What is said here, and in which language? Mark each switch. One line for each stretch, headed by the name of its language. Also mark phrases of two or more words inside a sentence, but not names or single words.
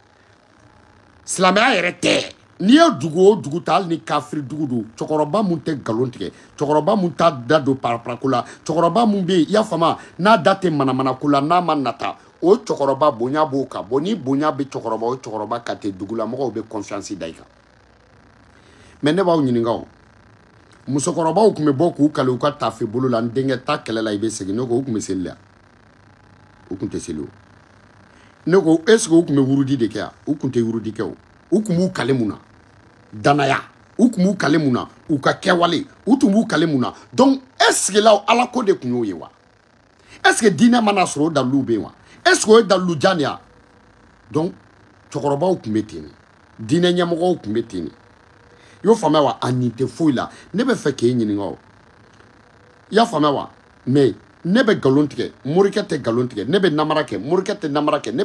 Bambara: silamɛya yɛrɛ tɛ n'i ye dugu o dugu ta hali ni kafiri dugu don cɛkɔrɔba mun tɛ nkalon tigɛ cɛkɔrɔba mun t'a da don paraparako la cɛkɔrɔba mun bɛ yen i y'a faamuya n'a da tɛ manamanako la n'a ma nata o cɛkɔrɔba bonya b'o kan bon ni bonya bɛ cɛkɔrɔba o cɛkɔrɔba ka tɛ dugu la mɔgɔw bɛ confiance da i kan mais ne b'aw ɲininka o musokɔrɔbaw tun bɛ bɔ k'u kale u ka taafe bolo la n denkɛ ta kɛlɛ la i bɛ segin ne ko u tun bɛ seli la u tun tɛ seli o ne ko
French: est ce que
Bambara: u tun bɛ wurudi de kɛ yan u tun tɛ wurudi kɛ o u tun b'u kale mun na danaya u tun b'u kale mun na u ka kɛwale u tun b'u kale mun na
French: donc est ce que
Bambara: la ala ko de tun y'o ye wa
French: est ce que
Bambara: diinɛ mana sɔrɔ o dalilu bɛ yen wa
French: est ce que
Bambara: o ye dalilu jan de ya donc cɛkɔrɔbaw tun bɛ ten de diinɛ ɲɛmɔgɔw tun bɛ ten de i y'o faamuya wa a nin tɛ foyi la ne bɛ fɛ k'e ɲininka o i y'a faamuya wa mais ne bɛ nkalon tigɛ morikɛ tɛ nkalon tigɛ ne bɛ namara kɛ morikɛ tɛ namara kɛ ne